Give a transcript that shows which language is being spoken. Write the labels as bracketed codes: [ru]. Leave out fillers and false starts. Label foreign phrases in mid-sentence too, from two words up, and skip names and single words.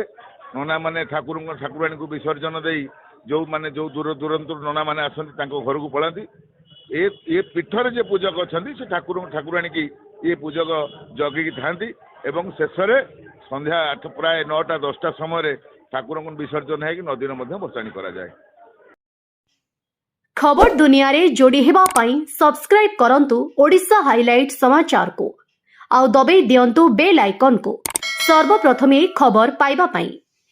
[or] ନନାମାନେ ଠାକୁରାଣୀଙ୍କୁ ବିସର୍ଜନ ଦେଇ ଯେଉଁମାନେ ଯେଉଁ ଦୂର ଦୂରାନ୍ତରୁ ନନାମାନେ ଆସନ୍ତି ତାଙ୍କ ଘରକୁ ପଳାନ୍ତି। ଏ ପୀଠରେ ଯେ ପୂଜକ ଅଛନ୍ତି ସେ ଠାକୁରାଣୀ କି ଏ ପୂଜକ ଜଗିକି ଥାନ୍ତି ଏବଂ ଶେଷରେ ସନ୍ଧ୍ୟା ପ୍ରାୟ 9ଟା 10ଟା ସମୟରେ ଠାକୁରଙ୍କୁ ବିସର୍ଜନ ହେଇକି ନଦୀରେ ମଧ୍ୟ ଭସାଣି କରାଯାଏ। ଖବର ଦୁନିଆ ରେ ଯୋଡ଼ି ହେବା ପାଇଁ ସବସ୍କ୍ରାଇବ କରନ୍ତୁ ଓଡ଼ିଶା ହାଇଲାଇଟ ସମାଚାର କୁ ଆଉ ଦବାଇ ଦିଅନ୍ତୁ ବେଲ ଆଇକନ କୁ ସର୍ବପ୍ରଥମେ ଖବର ପାଇବା ପାଇଁ।